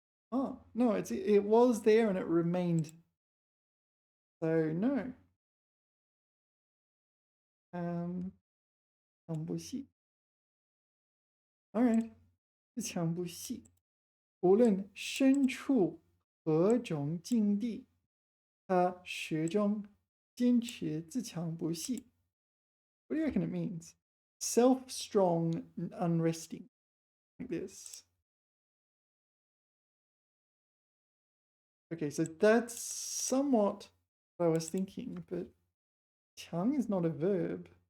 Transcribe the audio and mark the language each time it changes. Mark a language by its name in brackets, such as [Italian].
[English] Oh, no, it was there and it remained. So no. [Chinese] 强不细。 All right，自强不息。无论身处何种境地，他始终坚持自强不息。 [English] What do you reckon it means? Self-strong and unresting, like this. Okay, so that's somewhat what I was thinking, but 强 is not a verb.